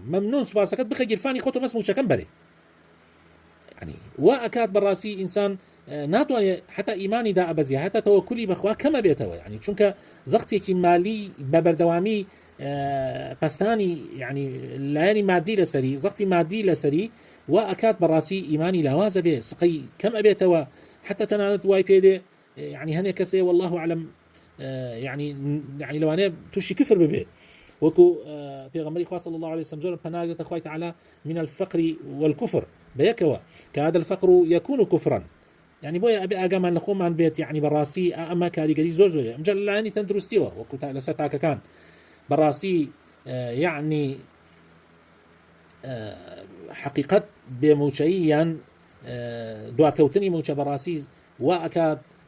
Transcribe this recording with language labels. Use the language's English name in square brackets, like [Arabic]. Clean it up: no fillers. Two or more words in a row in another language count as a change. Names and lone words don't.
[Central Kurdish] مەمنون، سوپاسەکەت بخە گیرفانی خۆتۆ، بەس موچەکەم بەرێ. يعني وا ئەکات بەڕاستی ئینسان ناتوانێت حتا ئیمانی دا ئەبەزیە، هەتا تەوەکولی بەخوا کەمە بێتەوە، يعني چونکە زەختێکی مالی بە بەردەوامی پستانی يعني لایەنی مادی لەسەری، زەختی مادی لەسەری، وا ئەکات بەڕاستی ئیمانی لاوازە بێ، سقەی کەم ئەبێتەوە، حتا تەنانەت وای پێدێ يعني هەنێک کەسێ [Arabic] والله أعلم [Central Kurdish] يعني لەوانەیە تووشی کفر ببێ، وەکو پێغەمبەری خوا [Arabic] صلی الله عليه وسلم [Central Kurdish] زۆر پەناگرێتە خوای تعالی [Arabic] من الفقر والكفر [Central Kurdish] بەیەکەوە، کە [Arabic] هذا الفقر يكون كفرا، [Central Kurdish] يعني بۆیە ئەبێ ئاگامان لە خۆمان بێت، يعني بەڕاستی ئەمە کاریگەری زۆرە ئەمجا لایەنی تەندروستیەوە وەکو لەسەر تاکەکان بەڕاستی يعني حقیقت بێموچەیی یان دواکەوتنی موچە بەڕاستی وا ئەکات